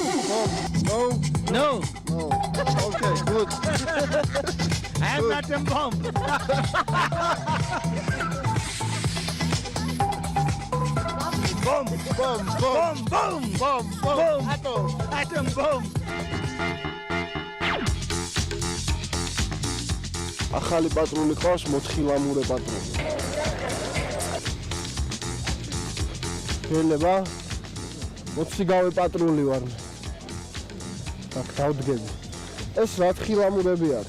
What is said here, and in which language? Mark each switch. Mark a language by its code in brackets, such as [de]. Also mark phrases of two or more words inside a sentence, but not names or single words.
[en] No. No. Okay, good. I am not a bomb. Bomb. Atom bomb. [ka] ახალი პატრული ყავს, მოთხილამურე პატრული. შეიძლება 20 გავე პატრული ვარ. აქ დავდგები. ეს რა თხილამურები არის?